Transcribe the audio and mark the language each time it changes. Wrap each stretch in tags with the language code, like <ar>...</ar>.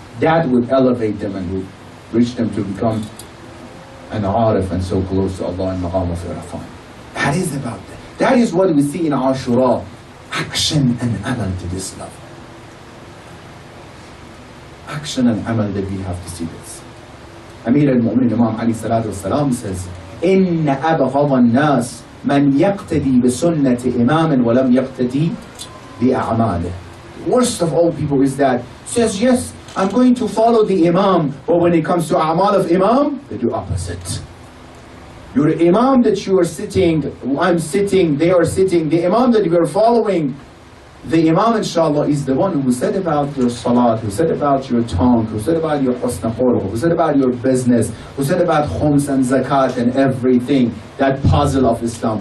<en>That would elevate them and would reach them to become an arif and so close to Allah and maqam of Irfan. That is about that. That is what we see in Ashura. Action and amal to this level. Action and amal that we have to see this. Amir al-Mu'minin Imam Ali Salatu Wasalam says,</en> <ar>إن أبغض الناس من يقتدي بسنة إمام ولم يقتدي بأعماله.</ar> <en>Worst of all people is that says, yes, I'm going to follow the Imam, but when it comes to A'mal of Imam, they do opposite. Your Imam that you are sitting, I'm sitting, they are sitting, the Imam that you are following, the Imam, inshallah, is the one who said about your salat, who said about your tongue, who said about your husn khuluq, who said about your business, who said about khums and zakat and everything, that puzzle of Islam.</en>